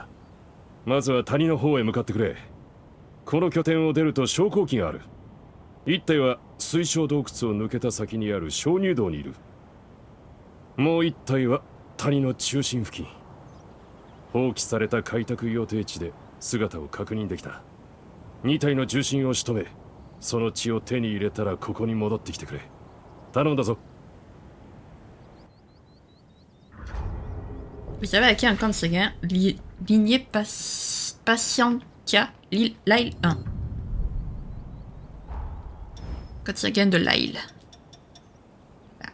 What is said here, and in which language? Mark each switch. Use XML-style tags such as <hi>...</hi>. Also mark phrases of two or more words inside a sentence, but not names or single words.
<ja>まずは谷の方へ向かってくれ。この拠点を出ると昇降機がある。1体は水晶洞窟を抜けた先にある鍾乳洞にいる。もう1体は谷の中心付近。放棄された開拓予定地で姿を確認できた。2体の重心を仕留め、その血を手に入れたらここに戻ってきてくれ。頼んだぞ。</ja> <fr>Vous avez acquis un camp de Séguin, lignée Patientia, Lyle 1. Camp de Séguin de Lyle. Voilà.</fr>